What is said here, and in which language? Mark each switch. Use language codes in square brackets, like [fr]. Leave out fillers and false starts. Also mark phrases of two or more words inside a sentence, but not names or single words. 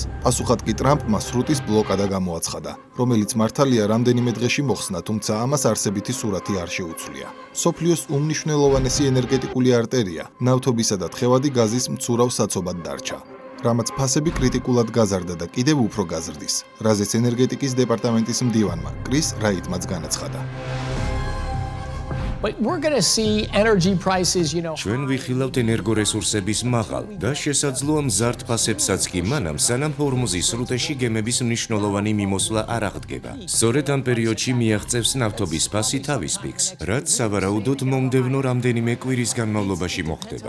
[ka] პასუხად კი ტრამპმა სრუტის ბლოკადა გამოაცხადა, რომელიც მართალია რამდენიმე დღეში მოხსნა, თუმცა ამას არსებითი სურათი არ შეუცვლია. სოფლიოს უმნიშვნელოვანესი ენერგეტიკული არტერია, ნავთობისა და თხევადი გაზის მცურავ საცობად დარჩა. რამაც ფასები კრიტიკულად გაზარდა და კიდევ უფრო გაზრდის, რაზეც ენერგეტიკის დეპარტამენტის მდივანმა კრის რაიტმაც განაცხადა. [en] But we're going to see energy prices, [ka] ჩვენ ვიხილავთ ენერგორესურსების მაღალ და შესაძლოა მზარდ ფასებსაც კი მანამ, სანამ ჰორმუზის სრუტეში გემების მნიშვნელოვანი მიმოსვლა არ აღდგება. სწორედ ამ პერიოდში მიაღწევს ნავთობის ფასი თავის პიკს, რაც სავარაუდოდ მომდევნო რამდენიმე კვირის განმავლობაში მოხდება.